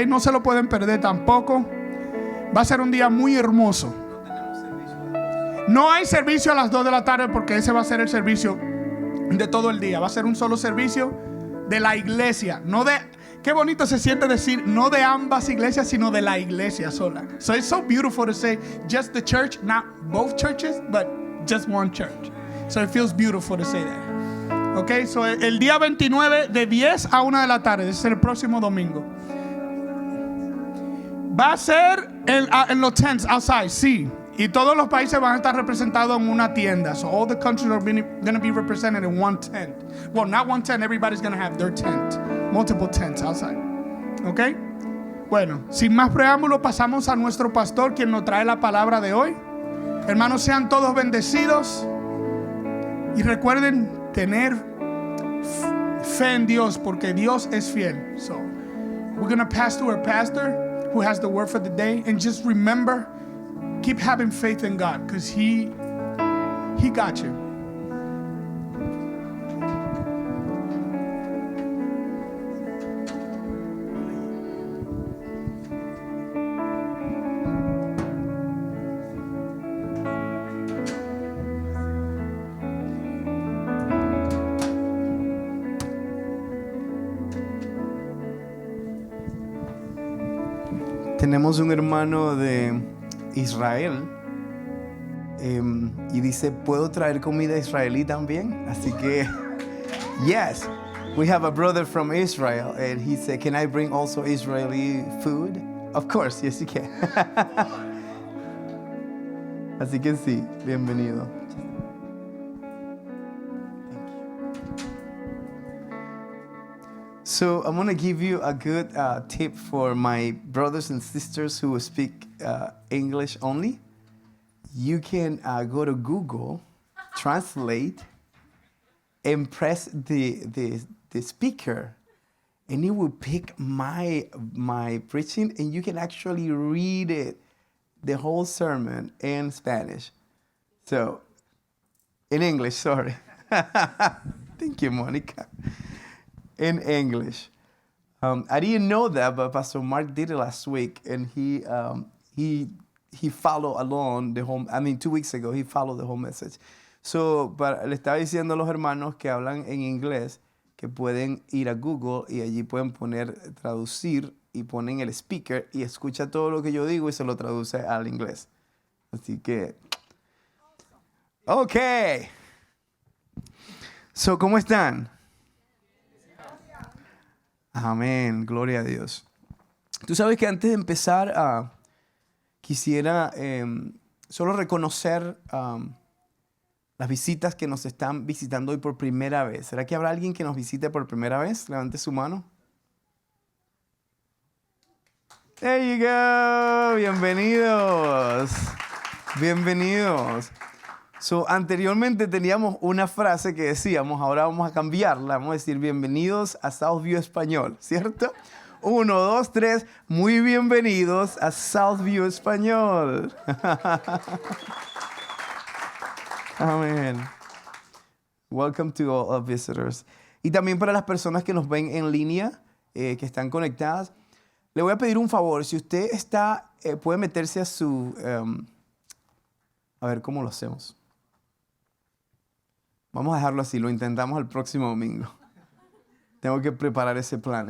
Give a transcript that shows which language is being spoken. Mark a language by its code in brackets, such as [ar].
[es] No se lo pueden perder tampoco. Va a ser un día muy hermoso. No hay servicio a las 2 de la tarde porque ese va a ser el servicio de todo el día. Va a ser un solo servicio de la iglesia. No de, qué bonito se siente decir, no de ambas iglesias, sino de la iglesia sola. [en] So it's so beautiful to say just the church, not both churches, but just one church. So it feels beautiful to say that. [es] Ok, so el día 29 de 10 a 1 de la tarde, ese es el próximo domingo. Va a ser en los [en] tents outside, [es] sí. Y todos los países van a estar representados en una tienda. [en] So all the countries are going to be represented in one tent. Well, not one tent, everybody's going to have their tent. Multiple tents outside. Ok. [es] Bueno, sin más preámbulo, pasamos a nuestro pastor, quien nos trae la palabra de hoy. Hermanos, sean todos bendecidos. Y recuerden tener fe en Dios, porque Dios es fiel. [en] So, we're going to pass to our pastor who has the word for the day. And just remember, keep having faith in God, because He got you. [es] Tenemos un hermano de Israel y dice, ¿puedo traer comida israelí también? Así que, [en] yes, we have a brother from Israel and he said, can I bring also Israeli food? Of course, yes you can. [es] Así que sí, bienvenido. [en] So I'm going to give you a good tip for my brothers and sisters who speak English only. You can go to Google, translate, and press the speaker, and it will pick my preaching, and you can actually read it, the whole sermon in Spanish. So, in English, sorry. Thank you, Monica. In English. I didn't know that, but Pastor Mark did it last week, and he followed along the whole, 2 weeks ago, he followed the whole message. [es] So, le estaba diciendo a los hermanos que hablan en inglés que pueden ir a Google y allí pueden poner traducir y ponen el speaker y escucha todo lo que yo digo y se lo traduce al inglés. Así que, ok. So, ¿cómo están? Amén, gloria a Dios. Tú sabes que antes de empezar, quisiera solo reconocer las visitas que nos están visitando hoy por primera vez. ¿Será que habrá alguien que nos visite por primera vez? Levante su mano. [en] There you go. [es] Bienvenidos. Bienvenidos. So, anteriormente teníamos una frase que decíamos, ahora vamos a cambiarla, vamos a decir bienvenidos a Southview Español, ¿cierto? 1, 2, 3. Muy bienvenidos a Southview Español. Amén. [en] Welcome to all our visitors. [es] Y también para las personas que nos ven en línea, que están conectadas, le voy a pedir un favor. Si usted está, puede meterse a su... a ver, ¿cómo lo hacemos? Vamos a dejarlo así, lo intentamos el próximo domingo. Tengo que preparar ese plan.